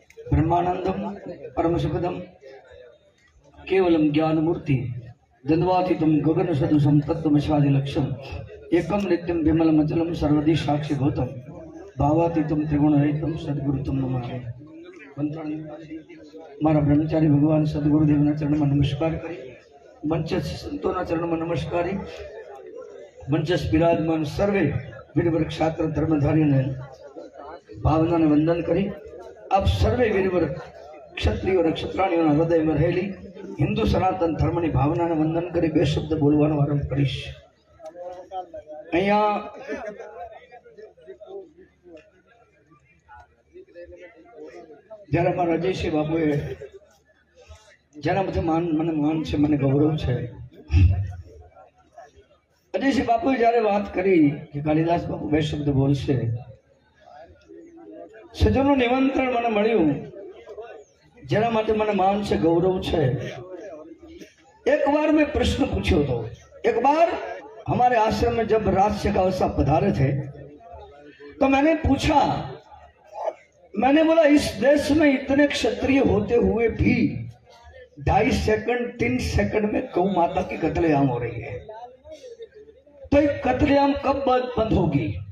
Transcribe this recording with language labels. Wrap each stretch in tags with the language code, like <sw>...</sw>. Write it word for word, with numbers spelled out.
<sa>ब्रह्मानंदम परम सुखदम केवलम ज्ञानमूर्ति दंडवातीतम गगन सदृशम तत्त्वमशादि लक्ष्यम एकम नित्यम विमलम अचलम सर्वदि साक्षी गौतम भावातीतम त्रिगुणरहितम सद्गुरु तुम नमामि.</sa> <gu>મારા બ્રહ્મચારી ભગવાન સદગુરુદેવના ચરણમાં નમસ્કાર કરી મંચસ્થ સંતોના ચરણમાં નમસ્કારી મંચસ્થ બિરાજમાન સર્વે વીરવર ક્ષાત્ર ધર્મધારીને ભાવનાને વંદન કરી આપ સર્વે વીરવર ક્ષત્રિયો અને ક્ષત્રાણીઓના હૃદયમાં રહેલી હિન્દુ સનાતન ધર્મની ભાવનાને વંદન કરી બે શબ્દ બોલવાનો આરંભ કરીશ. અહીંયા જ્યારે મારા અજયસિંહ બાપુએ જેના બધે માન મને માન છે મને ગૌરવ છે અજયસિંહ બાપુએ જ્યારે વાત કરી કે કાલિદાસ બાપુ બે શબ્દ બોલશે સજોનું નિમંત્રણ મને મળ્યું જેના માટે મને માન છે ગૌરવ છે. એકવાર મેં પ્રશ્ન પૂછ્યો હતો.</gu> <hi>એકવાર हमारे आश्रम में जब राजस्य का अवसर पधारे थे तो मैंने पूछा मैंने बोला इस देश में इतने क्षत्रिय होते हुए भी ढाई सेकंड तीन सेकंड में गौ माता की कत्लेआम हो रही है तो एक कत्लेआम कब बंद होगी.</hi>